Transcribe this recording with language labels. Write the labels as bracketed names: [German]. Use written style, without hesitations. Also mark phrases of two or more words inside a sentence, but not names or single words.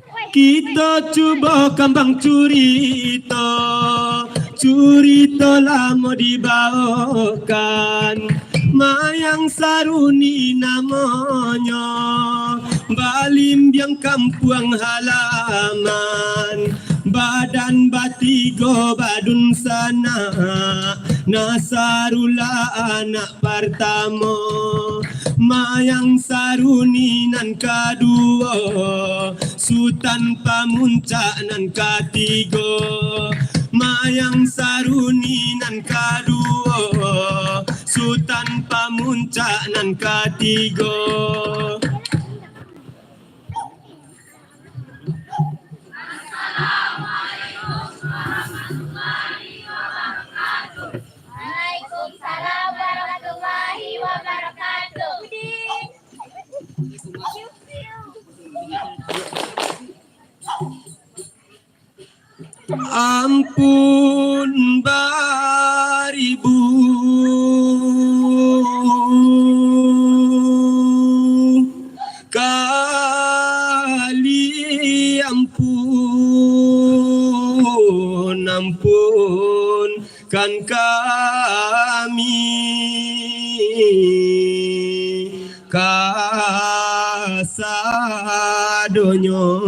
[Minangkabau] Kita cuba kembang curita, curita lama dibawakan. Mayang Saruni namanya, Balimbiang kampung halaman. Badan batigo badun sana, Nasarula anak pertama. Mayang Saruni nan kedua, Sultan Pamuncak nan ketiga. Mayang Saruni nan kedua, Sultan Pamuncak nan ketiga. [Arabic] وعليكم السلام ورحمة الله وبركاته. [Minangkabau] Ampun baribu, kali ampun, ampun kan kami kasadonyo.